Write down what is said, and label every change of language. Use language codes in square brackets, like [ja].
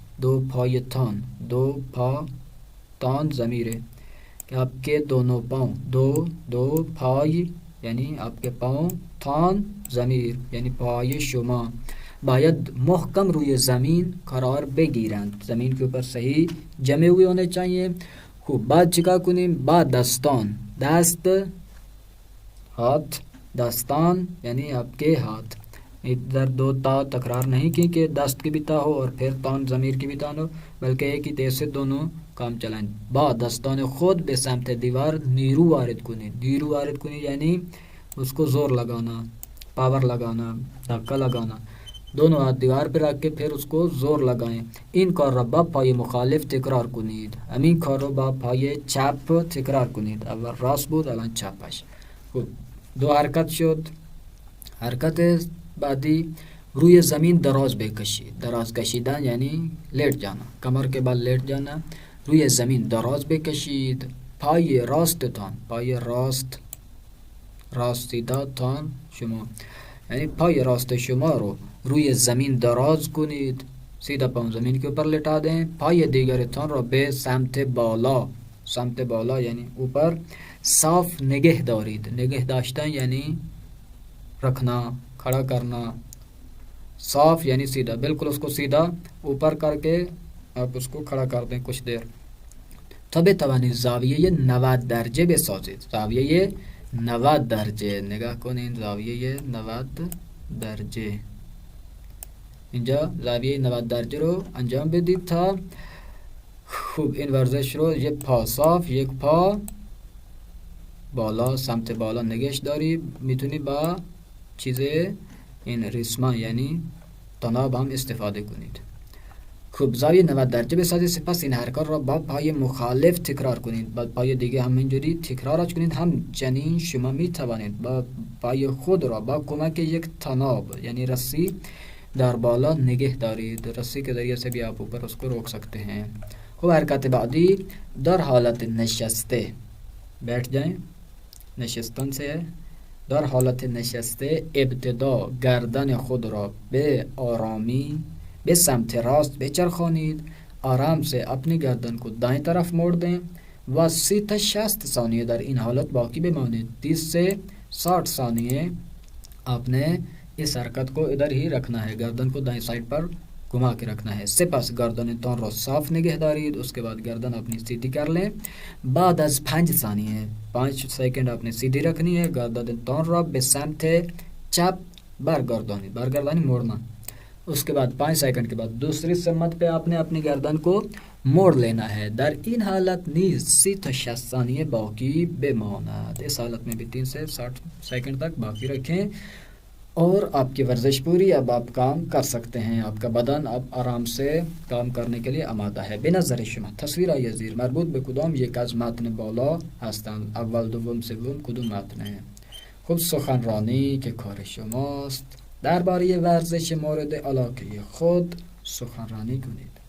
[fa] دو پایتان، دو پا تان ضمیره [ur] کہ آپ کے دونوں پاؤں، [fa] دو پای یعنی [ur] آپ کے پاؤں، [fa] تان ضمیر یعنی پای شما باید محکم روی زمین قرار بگیرند. [ur] زمین کے اوپر صحیح جمے ہوئے ہونے چاہیے. [fa] خوب بعد چکا کنیم؟ [ur] بعد دستان، دست ہاتھ، دستان یعنی آپ کے ہاتھ. ادھر دو تا تکرار نہیں کی کہ دست کی بھی تا ہو اور پھر تان ضمیر کی بھی تان ہو، بلکہ ایک ہی تیز سے دونوں کام چلائیں. [fa] با دستان خود به سمت دیوار نیرو وارد کنید. نیرو وارد کنید یعنی [ur] اس کو زور لگانا، پاور لگانا، دھکا لگانا. دونوں ہاتھ دیوار پہ رکھ کے پھر اس کو زور لگائیں. [fa] این کار را با پای مخالف تکرار کنید. همین کار رو با پای چپ تکرار کنید. اول راست بود الان چپش. خب دو حرکت شد. حرکت بعدی روی زمین دراز بکشید. دراز کشیدن یعنی [ur] لیٹ جانا، کمر کے بل لیٹ جانا. [fa] روی زمین دراز بکشید. پای راست تان، پای راست سیدا تان شما یعنی پای راست شما رو روی زمین دراز کنید. [ur] سیدھا پاؤں زمین کے اوپر لٹا دیں. [fa] پای دیگر تان رو به سمت بالا، سمت بالا یعنی اوپر صاف نگه دارید. نگه داشتن یعنی [ur] رکھنا، کھڑا کرنا. صاف یعنی سیدھا، بالکل اس کو سیدھا اوپر کر کے آپ اس کو کھڑا کر دیں کچھ دیر. [fa] تا بتوانید زاویه 90 درجه بسازید. زاویه 90 درجه نگاه کنین. زاویه 90 درجه اینجا زاویه 90 درجه رو انجام بدید تا خوب این ورزش رو یک پا صاف، یک پا بالا، سمت بالا نگهش داری. میتونی با چیز این ریسمان یعنی تناب هم استفاده کنید. خوب زاویه 90 درجه بسازید. سپس این حرکات را با پای مخالف تکرار کنید. با پای دیگه همینجوری تکرارش کنید. همچنین شما می توانید با پای خود را با کمک یک تناب یعنی رسی در بالا نگه دارید. [ur] رسی کے ذریعے سے بھی آپ اوپر اس کو روک سکتے ہیں. [fa] خوب حرکت بعدی در حالت نشسته [ur] بیٹھ جائیں. نشستن سے ہے. [fa] در حالت نشسته ابتدا گردن خود را به آرامی به سمت راست بچرخانید. [ur] آرام سے اپنی گردن کو دائیں طرف موڑ دیں [fa] و 30 تا 60 ثانیه در این حالت باقی بمانید. [ur] 30 سے 60 ثانیے آپ نے اس حرکت کو ادھر ہی رکھنا ہے. گردن کو دائیں سائڈ پر گھما کے رکھنا ہے. [fa] سپس گردن تان را صاف نگه دارید. [ur] اس کے بعد گردن اپنی سیدھی کر لیں. بعد از 5 ثانیه 5 سیکنڈ اپنے سیدھی رکھنی ہے. [fa] گردن تان را به سمت چپ برگردانی موڑنا. [ur] اس کے بعد 5 سیکنڈ کے بعد دوسری سمت پہ آپ نے اپنی گردن کو موڑ لینا ہے. [fa] در این حالت نیز 30 تا 60 ثانیه باقی بماند. [ur] اس حالت میں بھی 3 سے 60 سیکنڈ تک باقی رکھیں اور آپ کی ورزش پوری. اب آپ کام کر سکتے ہیں. آپ کا بدن اب آرام سے کام کرنے کے لیے آماده ہے. [fa] به نظر شما تصویرهای زیر مربوط به کدام یک از متن بالا هستند؟ اول، دوم، سوم کدوم متنه؟ خب سخنرانی که کار شماست درباره ورزش مورد علاقه خود سخنرانی کنید.